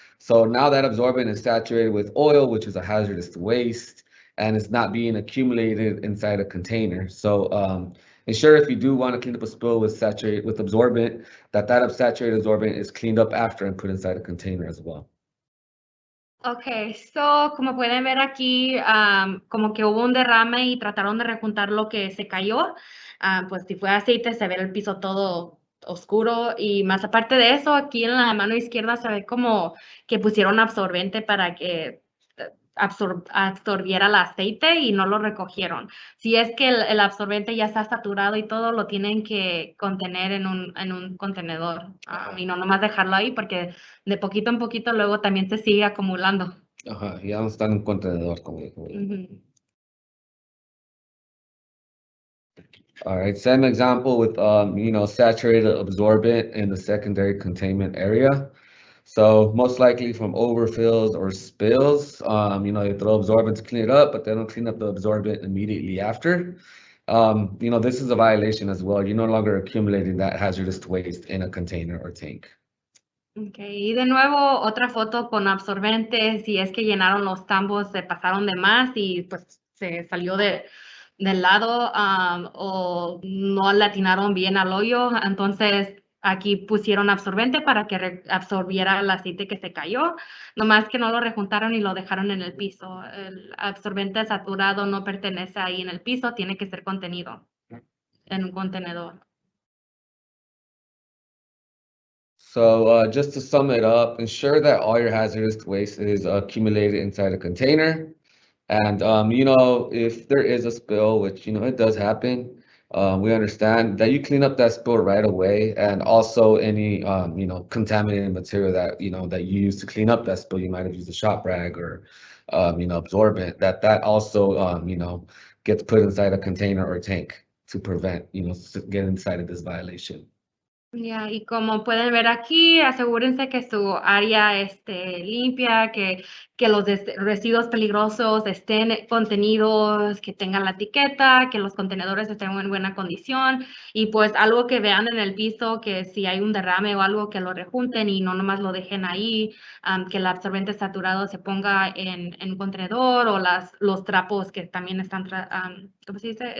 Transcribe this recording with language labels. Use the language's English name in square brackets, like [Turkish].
[English] So now that absorbent is saturated with oil, which is a hazardous waste, and it's not being accumulated inside a container. So ensure if you do want to clean up a spill with absorbent, that saturated absorbent is cleaned up after and put inside a container as well. [Spanish] Okay, so como pueden ver aquí, como que hubo un derrame y trataron de rejuntar lo que se cayó. Pues si fue aceite se ve el piso todo oscuro y más aparte de eso, aquí en la mano izquierda se ve como que pusieron absorbente para que absorbiera el aceite y no lo recogieron. Si es que el absorbente ya está saturado y todo, lo tienen que contener en un contenedor y no nomás dejarlo ahí porque de poquito en poquito luego también se sigue acumulando. Ajá, ya no está en un contenedor como dijo. [English] All right, same example with saturated absorbent in the secondary containment area. So most likely from overfills or spills, they throw absorbent to clean it up, but they don't clean up the absorbent immediately after. This is a violation as well. You're no longer accumulating that hazardous waste in a container or tank. [Spanish] Okay, y de nuevo otra foto con absorbentes, si es que llenaron los tambos, se pasaron de más y pues se salió del lado o no le atinaron bien al hoyo, entonces aquí pusieron absorbente para que absorbiera el aceite que se cayó, nomás que no lo rejuntaron y lo dejaron en el piso. El absorbente saturado no pertenece ahí en el piso, tiene que ser contenido en un contenedor. [English] So just to sum it up, ensure that all your hazardous waste is accumulated inside a container. And, if there is a spill, which, it does happen, we understand that you clean up that spill right away. And also any, contaminated material that, that you use to clean up that spill, you might have used a shop rag or, absorbent, that also, gets put inside a container or tank to prevent, get inside of this violation. [Spanish] Ya, y como pueden ver aquí, asegúrense que su área esté limpia, que los residuos peligrosos estén contenidos, que tengan la etiqueta, que los contenedores estén en buena condición y pues algo que vean en el piso, que si hay un derrame o algo que lo rejunten y no nomás lo dejen ahí, que el absorbente saturado se ponga en un contenedor o los trapos que también están, ¿cómo se dice?